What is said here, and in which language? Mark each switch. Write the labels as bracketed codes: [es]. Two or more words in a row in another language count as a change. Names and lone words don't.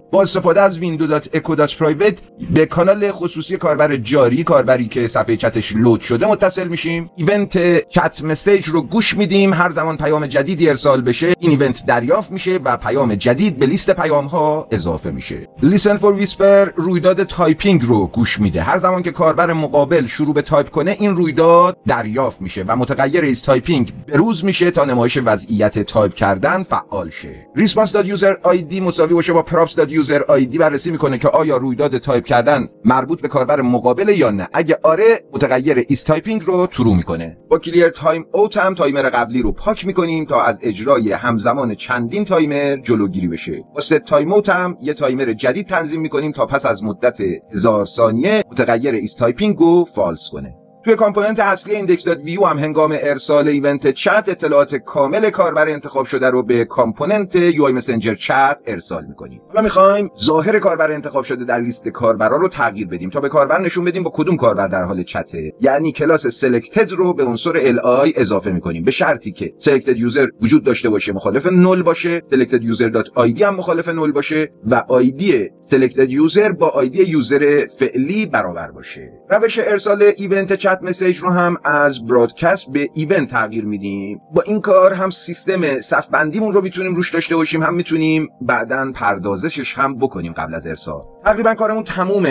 [fa] با استفاده از window.echo.private به کانال خصوصی کاربر جاری، کاربری که صفحه چتش لود شده، متصل میشیم. [en] event chat message [fa] رو گوش میدیم. هر زمان پیام جدیدی ارسال بشه این ایونت دریافت میشه و پیام جدید به لیست پیام ها اضافه میشه. [en] listen for whisper [fa] رویداد تایپینگ رو گوش میده. هر زمان که کاربر مقابل شروع به تایپ کنه این رویداد دریافت میشه و متغیر [en] is typing [fa] بروز میشه تا نمایش وضعیت تایپ کردن فعال شه. response.user_id مساوی باشه با props.user_id بررسی میکنه که آیا رویداد تایپ کردن مربوط به کاربر مقابل یا نه. اگه آره، متغیر [en] is typing [fa] رو ترو میکنه. با [en] clear time out [fa] هم تایمر قبلی رو پاک میکنیم تا از اجرای همزمان چندین تایمر جلوگیری بشه. با [en] set time out [fa] هم یه تایمر جدید تنظیم میکنیم تا پس از مدت 1000 ثانیه متغیر [en] is typing [fa] رو فالس کنه. توی کامپوننت اصلی index.view هم هنگام ارسال [en] event chat [fa] اطلاعات کامل کاربر انتخاب شده رو به کامپوننت [en] UI Messenger Chat [fa] ارسال میکنیم. حالا میخوایم ظاهر کاربر انتخاب شده در لیست کاربرا رو تغییر بدیم تا به کاربر نشون بدیم با کدوم کاربر در حال چته. یعنی کلاس selected رو به عنصر li اضافه میکنیم به شرطی که [en] selected user [fa] وجود داشته باشه، مخالف نل باشه، [en] selected user.id [fa] هم مخالف نل باشه و [en] id selected user [fa] با آیدی یوزر فعلی برابر باشه. روش ارسال [en] event chat message [fa] رو هم از برادکست به ایونت تغییر میدیم. با این کار هم سیستم صف بندیمون رو میتونیم روش داشته باشیم، هم میتونیم بعداً پردازشش هم بکنیم قبل از ارسال. تقریبا کارمون تمومه.